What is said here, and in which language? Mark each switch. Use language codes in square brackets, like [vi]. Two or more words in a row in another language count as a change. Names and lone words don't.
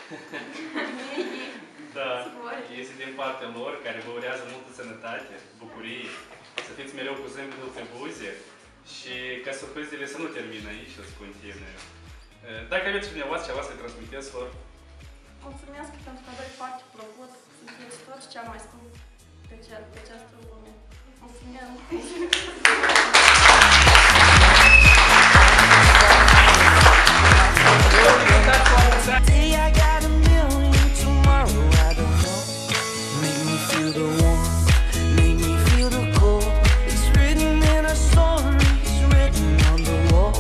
[ro] Da, este din partea lor, care vă urează multă sănătate, bucurie, să fiți mereu cu zâmbetul pe buze și ca surprizele să nu termină aici, să continue. Dacă aveți dumneavoastră ceva să transmiteți lor? mulțumesc pentru că doi foarte plăcut, sunteți toți cea mai scump pe această lume. Mulțumesc! [en] Today I got a million, tomorrow I don't know. Make me feel the warmth, make me feel the cold. It's written in our stories, written on the walls.